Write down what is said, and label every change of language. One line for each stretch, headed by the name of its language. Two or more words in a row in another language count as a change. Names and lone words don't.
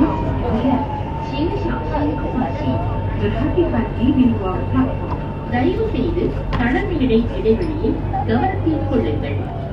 English: mind the gap，
Chinese: 请小心空隙。
Malay: Berhati-hati di ruang platform，
Tamil: தயவு செய்து தளமேடை இடைவெளியை கவனத்தில் கொள்ளுங்கள்.